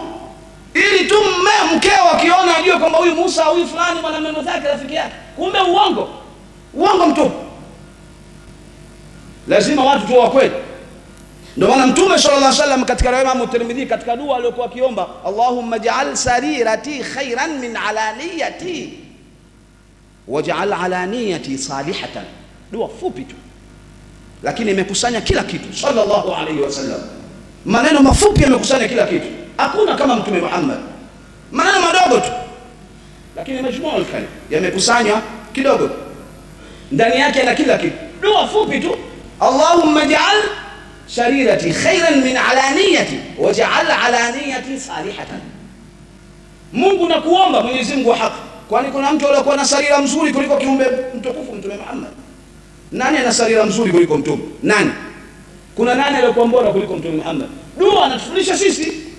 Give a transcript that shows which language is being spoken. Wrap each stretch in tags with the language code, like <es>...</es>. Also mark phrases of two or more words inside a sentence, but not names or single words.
<sw>Ili tu mkeo akiona ajue kwamba huyu Musa, huyu fulani mwanamume mwenzake, rafiki yake. Kumbe uongo. Uongo mtupu. Lazima watu tu wa kweli. Ndio maana Mtume</sw> <ar>صلى الله عليه وسلم</ar> <sw>katika riwaya ya Tirmidhi, katika dua aliyokuwa akiomba,</sw> <ar>اللهم اجعل سريرتي خيرا من علانيتي واجعل علانيتي صالحة.</ar> <sw>Dua fupi tu, lakini imekusanya kila kitu.</sw> <ar>صلى الله عليه وسلم,</ar> <sw>maneno mafupi yamekusanya kila kitu. Hakuna kama Mtume Muhammad. Maneno madogo tu, lakini</sw> <ar>مجموع الكلم</ar> <sw>yamekusanya kidogo, ndani yake na kila kitu. Dua fupi tu,</sw> <ar>اللهم اجعل سريرتي خيرا من علانيتي واجعل علانيتي صالحة.</ar> <sw>Mungu nakuomba, Mwenyezi Mungu wa haki, kwani kuna mtu aliyokuwa na sarira mzuri kuliko kiumbe mtukufu Mtume Muhammad? Nani ana sarira mzuri kuliko Mtume? Nani? Kuna nani aliyokuwa bora kuliko Mtume Muhammad? Dua anatufundisha sisi.</sw>